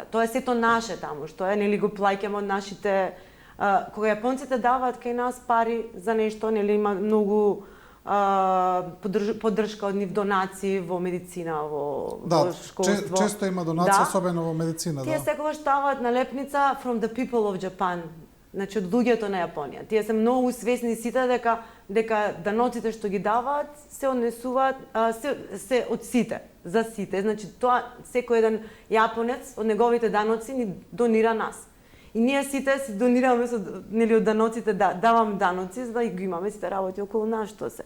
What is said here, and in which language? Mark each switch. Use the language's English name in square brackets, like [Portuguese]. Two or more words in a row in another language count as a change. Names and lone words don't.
[Macedonian] Тоа е сето наше таму, што е, нели, го плаќаме од нашите. Кога јапонците даваат кај нас пари за нешто, нели, има многу поддршка од нив, донации во медицина, во школство. Да, често има донации, особено во медицина. Тие секогаш ставаат налепница [English] from the people of Japan, [Macedonian] значи од луѓето на Јапонија. Тие се многу свесни сите дека даноците што ги даваат се однесуваат се од сите, за сите. Значи тоа секој еден јапонец од неговите даноци ни донира нас. И ние сите си донираме нели од даноците, давам даноци за да ги имаме сите работи околу нас што се.